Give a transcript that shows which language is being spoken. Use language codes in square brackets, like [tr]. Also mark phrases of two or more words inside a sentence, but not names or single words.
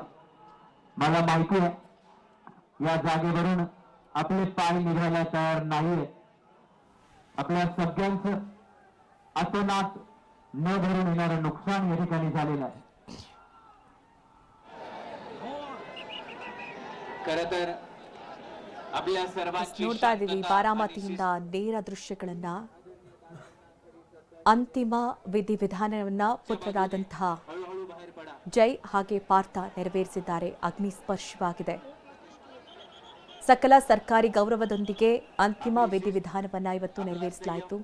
[mr] मला माहिती आहे या जागेवरून आपले पाय निघायला तयार नाहीये. आपल्या सगळ्यांचं अतोनात न भरून येणारं नुकसान या ठिकाणी झालेलं आहे. खरं तर आपल्या सर्वांची [kn] ನೋಡ್ತಾ ಇದ್ದೀವಿ ಬಾರಾಮತಿಯಿಂದ ನೇರ ದೃಶ್ಯಗಳನ್ನ. ಅಂತಿಮ ವಿಧಿವಿಧಾನವನ್ನ ಪುತ್ರರಾದಂತಹ ಜೈ ಹಾಗೆ ಪಾರ್ಥ ನೆರವೇರಿಸಿದ್ದಾರೆ. ಅಗ್ನಿ ಸ್ಪರ್ಶವಾಗಿದೆ. ಸಕಲ ಸರ್ಕಾರಿ ಗೌರವದೊಂದಿಗೆ ಅಂತಿಮ ವಿಧಿವಿಧಾನವನ್ನ ಇವತ್ತು ನೆರವೇರಿಸಲಾಯಿತು.